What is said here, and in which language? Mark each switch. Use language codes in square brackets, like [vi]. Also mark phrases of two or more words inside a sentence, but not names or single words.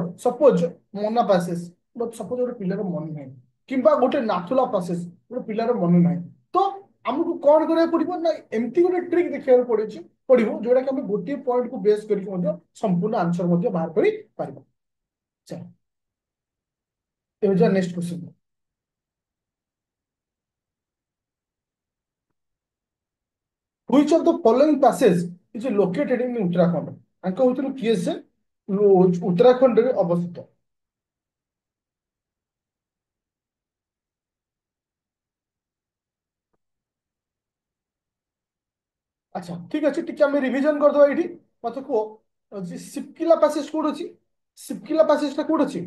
[or] ସପୋଜ ମୋନା ପାସେସ୍, ସପୋଜ ଗୋଟେ ପିଲାର ମନେ ନାହିଁ, କିମ୍ବା ଗୋଟେ ନାଥୁଲା ପାସେସ୍ ଗୋଟେ ପିଲାର ମନେ ନାହିଁ, ତ ଆମକୁ କଣ କରିବାକୁ ପଡିବ? ନା ଏମିତି ଗୋଟେ ଟ୍ରିକ୍ ଦେଖିବାକୁ ପଡିବ ଯୋଉଟା କି ଆମେ ଗୋଟିଏ ପଏଣ୍ଟକୁ ବେସ୍ କରିକି ମଧ୍ୟ ସମ୍ପୂର୍ଣ୍ଣ ଆନ୍ସର ମଧ୍ୟ ବାହାର କରିପାରିବା। ଚାଲ, ଏବେ ଯା [en] next question. Which of the following passes is located in Uttarakhand? [or] ଆଙ୍କ ଭିତରୁ କିଏ ସେ ଉତ୍ତରାଖଣ୍ଡରେ ଅବସ୍ଥିତ? ଆଚ୍ଛା ଠିକ ଅଛି, ଟିକେ ଆମେ ରିଭିଜନ କରିଦବା ଏଇଠି। ମତେ କୁହ, ସିପକିଲା ପାସେଜ କୋଉଠି ଅଛି? ସିପକିଲା ପାସେଜ ଟା କୋଉଠି ଅଛି?